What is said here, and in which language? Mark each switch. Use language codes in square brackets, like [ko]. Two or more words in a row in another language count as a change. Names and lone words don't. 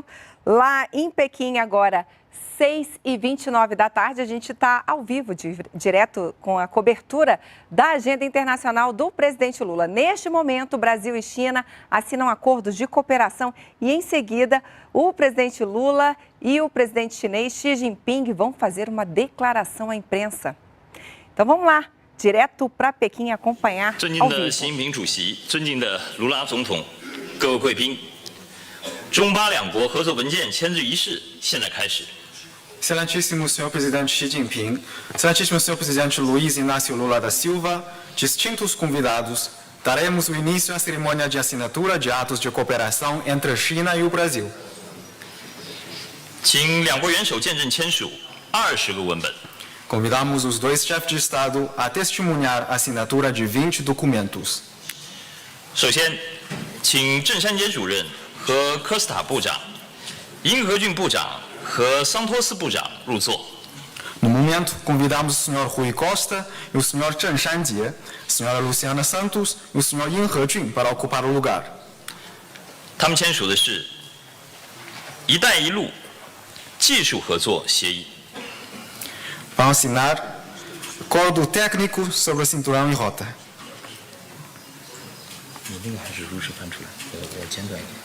[pt] Lá em Pequim, agora 6h29 da tarde, a gente está ao vivo, direto com a cobertura da agenda internacional do presidente Lula. Neste momento, Brasil e China assinam acordos de cooperação e, em seguida, o presidente Lula e o presidente chinês Xi Jinping vão fazer uma declaração à imprensa. Então, vamos lá, direto para Pequim acompanhar ao vivo. [zh] 中巴两国合作文件签字仪式现在开始。 [pt] Excelentíssimo Senhor Presidente Xi Jinping, Excelentíssimo Senhor Presidente Luiz Inácio Lula da Silva, distintos convidados, daremos o início à cerimônia de assinatura de atos de cooperação entre a China e o Brasil. [zh] 请两国元首见证签署20个文本。 [pt] Convidamos os dois chefes de Estado a testemunhar a assinatura de 20 documentos. [zh] 首先，请郑山杰主任和科斯塔部长、殷和俊部长和桑托斯部长入座。 [pt] No momento, convidamos o Sr. Rui Costa e o Sr. Chen Shanjie, a Sra. Luciana Santos e o Sr. Yin Hejun para ocupar o lugar. [zh] 他们签署的是“一带一路”技术合作协议。 [pt] Vão assinar Acordo Técnico sobre a Cinturão e Rota. [zh] 你那个还是如实翻出来，我简短一点。